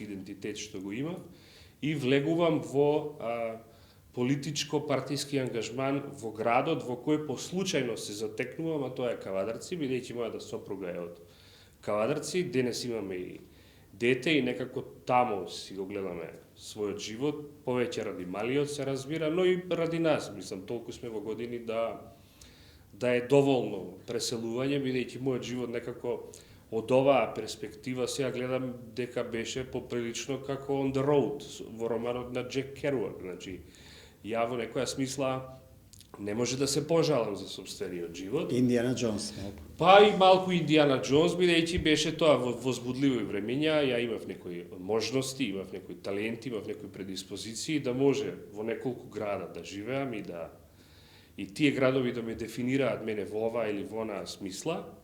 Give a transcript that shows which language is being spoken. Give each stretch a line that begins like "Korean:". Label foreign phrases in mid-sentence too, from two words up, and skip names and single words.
Macedonian: идентитет што го имам и влегувам во политичко-партиски ангажман во градот во кој по случајно се затекнувам, а тоа е Кавадарци, бидејќи мојата сопруга е од Кавадарци, денес имаме и дете и некако таму си го гледаме својот живот, повеќе ради малиот се разбира, но и ради нас, мислам, толку сме во години да е доволно преселување, бидејќи мојот живот некако од оваа перспектива сега гледам дека беше поприлично како
English: on the road
Macedonian: во романот на Джек Керуак. Значи, ја во некоја смисла не може да се пожалам за собствениот живот. Индијана Џонс. Па и малку Индијана Џонс, бидејќи беше тоа во возбудливи времења, ја имав некои можности, имав некои таленти, имав некои предиспозиции да може во неколку града да живеам и тие градови да ме дефинираат мене во ова или во онаа смисла.